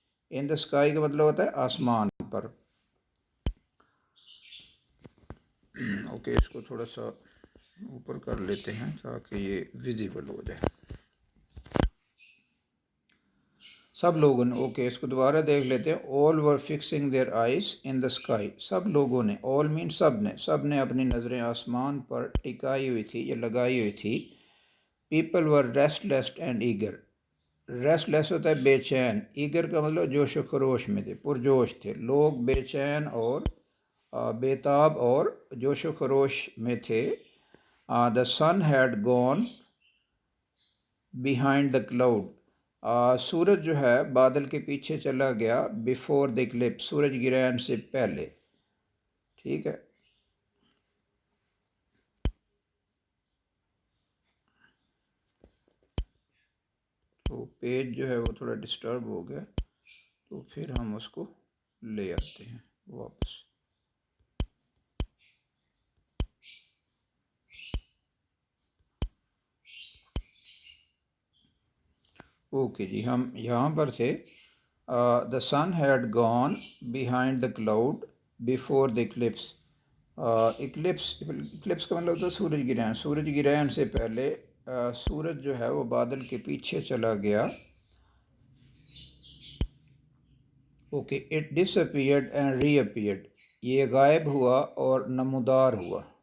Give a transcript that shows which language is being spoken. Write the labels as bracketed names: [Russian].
[English] in the sky [Urdu] کا مطلب ہوتا ہے آسمان پر. اوکے اس کو تھوڑا سا اوپر کر لیتے ہیں تاکہ یہ ویزیبل ہو جائے. سب لوگوں نے اوکے اس کو دوبارہ دیکھ لیتے ہیں. [English] all were fixing their eyes in the sky. [Urdu] سب لوگوں نے [English] all means [Urdu] سب نے اپنی نظریں آسمان پر ٹکائی ہوئی تھی یا لگائی ہوئی تھی. [English] people were restless and eager. [Urdu] restless ہوتا ہے بے چین. eager کا مطلب جوش و خروش میں تھے, پرجوش تھے. لوگ بے چین اور بےتاب اور جوش و خروش میں تھے. [English] the sun had gone behind the cloud. [Urdu] سورج جو ہے بادل کے پیچھے چلا گیا. [English] before the eclipse, [Urdu] سورج گرہن سے پہلے. ٹھیک ہے. تو پیج جو ہے وہ تھوڑا ڈسٹرب ہو گیا, تو پھر ہم اس کو لے آتے ہیں واپس. اوکے جی, ہم یہاں پر تھے. [English] The sun had gone behind the cloud before the eclipse. [Urdu] Eclipse کا مطلب ہوتا ہے سورج گرہن. سورج گرہن سے پہلے سورج جو ہے وہ بادل کے پیچھے چلا گیا. [English] Okay. It disappeared and reappeared. [Urdu] یہ غائب ہوا اور نمودار ہوا.